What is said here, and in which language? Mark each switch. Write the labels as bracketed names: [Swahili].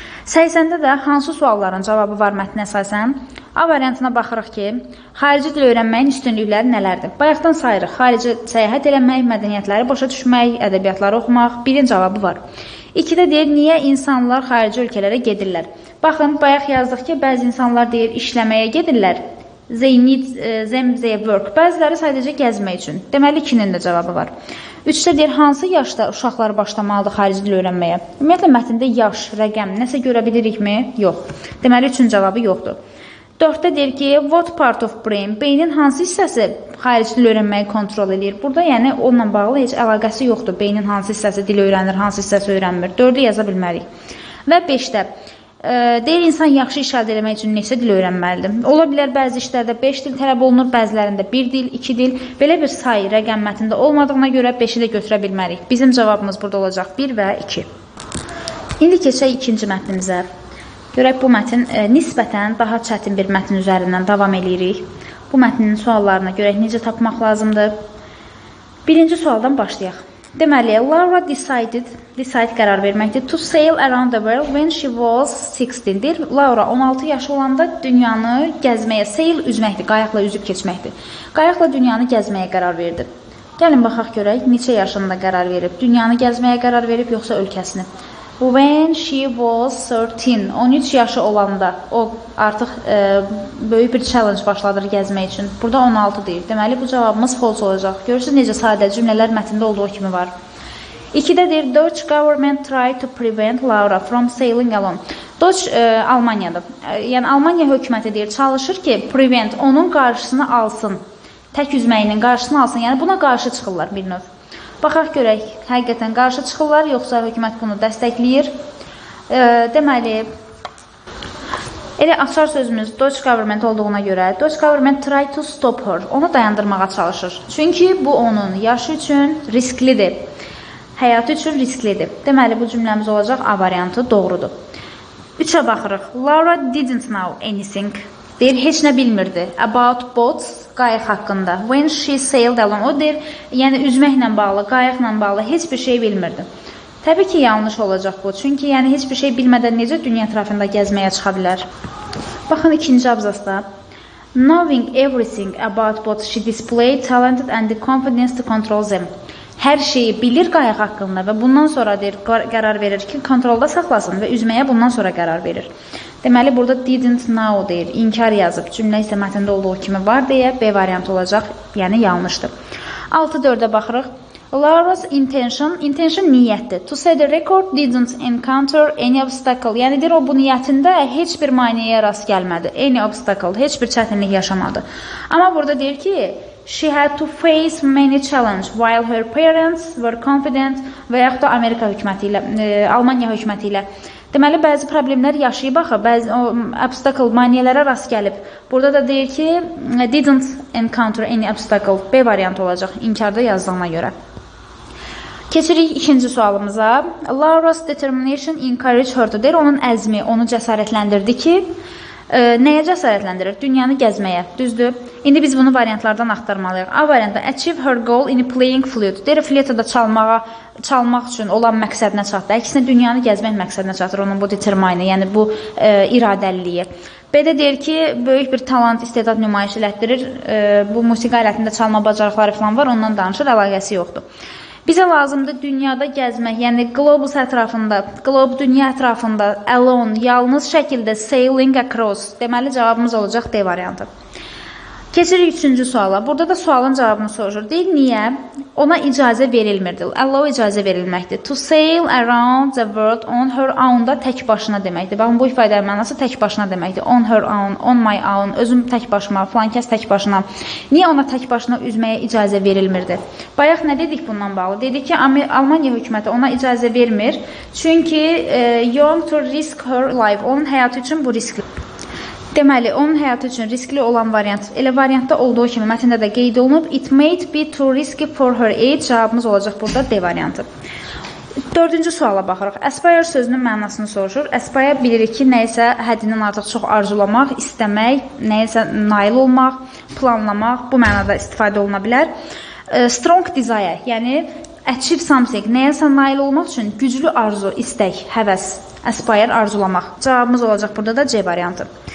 [Azerbaijani] 80-də də hansı sualların cavabı var mətnə əsasən? A variantına baxırıq ki, xarici dil öyrənməyin üstünlükləri nələrdir? Bayaqdan sayırıq, xarici səyahət eləmək, mədəniyyətləri başa düşmək, ədəbiyyatları oxumaq, birin cavabı var. 2-də deyir, niyə insanlar xarici ölkələrə gedirlər? Baxın, bayaq yazdıq ki, bəzi insanlar deyir, işləməyə gedirlər. [English] They need them their work. [Azerbaijani] Bəziləri sadəcə gəzmək üçün. Deməli, 2-nin də cavabı var. 3-də deyir, hansı yaşda uşaqlar başlamalıdır xarici dil öyrənməyə? Ümumiyyətlə, mətndə yaş, rəqəm, nəsə görə bilirikmi? Yox. Deməli, 3-ün cavabı yoxdur. 4-də deyir ki, [English] what part of brain? [Azerbaijani] Beynin hansı hissəsi xarici dil öyrənməyi kontrol edir? Burada, yəni, onunla bağlı heç əlaqəsi yoxdur. Beynin hansı hissəsi dil öyrənir, hansı hissəsi öyrənmir. 4-ü yaza bilmərik. Və 5-də deyir, insan yaxşı iş əldə etmək üçün neçə dil öyrənməlidir? Ola bilər, bəzi işlərdə 5 dil tələb olunur, bəzilərində 1 dil, 2 dil. Belə bir say rəqəm mətndə olmadığına görə 5-i də götürə bilmərik. Bizim cavabımız burada olacaq 1 və 2. İndi keçək ikinci mətnimizə. Görək, bu mətn nisbətən daha çətin bir mətn üzərindən davam edirik. Bu mətnin suallarına görək necə tapmaq lazımdır. Birinci sualdan başlayaq. Deməli, Laura decide qərar verməkdir. [English] To sail around the world when she was 16-dir. [Azerbaijani] Laura 16 yaşı olanda dünyanı gəzməyə, sail üzməkdir, qayaqla üzüb keçməkdir. Qayaqla dünyanı gəzməyə qərar verdi. Gəlin, baxaq görək, neçə yaşında qərar verib? Dünyanı gəzməyə qərar verib, yoxsa ölkəsini? [English] When she was 13, [Azerbaijani] 13 yaşı olanda, o artıq böyük bir challenge başladır gəzmək üçün. Burada 16 deyir. Deməli, bu cavabımız false olacaq. Görürsünüz necə sadə cümlələr mətndə olduğu kimi var. [English] 2-də deyir, Dutch government tried to prevent Laura from sailing alone. [Azerbaijani] Dutch Almaniyadır. Yəni, Almaniya hökuməti deyir, çalışır ki, prevent, onun qarşısını alsın. Tək üzməyinin qarşısını alsın. Yəni, buna qarşı çıxırlar bir növ. Baxaq görək, həqiqətən qarşı çıxırlar, yoxsa hökumət bunu dəstəkləyir. Deməli, elə açar sözümüz Dutch government olduğuna görə, [English] Dutch government try to stop her, [Azerbaijani] onu dayandırmağa çalışır. Çünki bu onun yaşı üçün risklidir, həyatı üçün risklidir. Deməli, bu cümləmiz olacaq A variantı doğrudur. 3-ə baxırıq. [English] Laura didn't know anything. [Azerbaijani] Deyir, heç nə bilmirdi. [English] About boats, [Azerbaijani] qayıq haqqında. [English] When she sailed alone. [Azerbaijani] O deyir, yəni üzməklə bağlı, qayıqla bağlı heç bir şey bilmirdi. Təbii ki, yanlış olacaq bu. Çünki yəni heç bir şey bilmədən necə dünya ətrafında gəzməyə çıxa bilər. Baxın, ikinci abzasda. [English] Knowing everything about boats, she displayed talented and the confidence to control them. [Azerbaijani] Hər şeyi bilir qayıq haqqında və bundan sonra deyir, qərar verir ki, kontrolda saxlasın və üzməyə bundan sonra qərar verir. Deməli, burada [English] didn't know [Azerbaijani] deyir, inkar yazıb. Cümlə isə mətndə olduğu kimi var deyə B variantı olacaq, yəni yanlışdır. 6-4-ə baxırıq. [English] Laura's intention [Azerbaijani] niyyətdir. [English] To set the record didn't encounter any obstacle. [Azerbaijani] Yəni deyir, o bu niyyətində heç bir maneəyə rast gəlmədi. [English] Any obstacle, [Azerbaijani] heç bir çətinlik yaşamadı. Amma burada deyir ki, [English] she had to face many challenge while her parents were confident [Azerbaijani] və yaxud da Amerika hökuməti ilə, Almaniya hökuməti ilə. Deməli, bəzi problemlər yaşayıb axı, bəzi obstacle, maneələrə rast gəlib. Burada da deyir ki, [English] didn't encounter any obstacle. [Azerbaijani] B variantı olacaq, inkarda yazdığına görə. Keçirik ikinci sualımıza. [English] Laura's determination encouraged her to [Azerbaijani] deyir, onun əzmi onu cəsarətləndirdi ki, nəyə cəsarətləndirir? Dünyanı gəzməyə, düzdür? İndi biz bunu variantlardan axtarmalıyıq. A variantda [English] achieve her goal in playing flute. [Azerbaijani] Deyir, flütada çalmaq üçün olan məqsədinə çatdı. Əksinə dünyanı gəzmək məqsədinə çatır onun bu determine, yəni bu iradəliliyi. B-də deyir ki, böyük bir talant, istedad nümayiş elətdirir. Bu musiqi alətində çalma bacarıqları falan var, ondan danışır, əlaqəsi yoxdur. Bizə lazımdır dünyada gəzmək, yəni globus ətrafında, dünya ətrafında, alone, yalnız şəkildə [English] sailing across. [Azerbaijani] Deməli, cavabımız olacaq D variantı. Keçirik üçüncü suala. Burada da sualın cavabını soruşur. Deyil, niyə? Ona icazə verilmirdi. Allow icazə verilməkdir. [English] To sail around the world on her own [Azerbaijani] da tək başına deməkdir. Baxın, bu ifadənin mənası tək başına deməkdir. [English] On her own, on my own, [Azerbaijani] özüm tək başıma, falan kəs tək başına. Niyə ona tək başına üzməyə icazə verilmirdi? Bayaq nə dedik bundan bağlı? Dedik ki, Almaniya hökuməti ona icazə vermir. Çünki [English] young to risk her life. [Azerbaijani] Onun həyatı üçün bu riskli. Deməli, onun həyatı üçün riskli olan variant, elə variantda olduğu kimi mətndə də qeyd olunub, [English] it might be too risky for her age. [Azerbaijani] Cavabımız olacaq burada D variantı. Dördüncü suala baxırıq. Aspire sözünün mənasını soruşur. Aspire bilirik ki, nəyisə həddindən artıq çox arzulamaq, istəmək, nəyisə nail olmaq, planlamaq, bu mənada istifadə oluna bilər. [English] Strong desire, [Azerbaijani] yəni [English] achieve something, [Azerbaijani] nəyəsə nail olmaq üçün güclü arzu, istək, həvəs, aspire arzulamaq. Cavabımız olacaq burada da C variantı.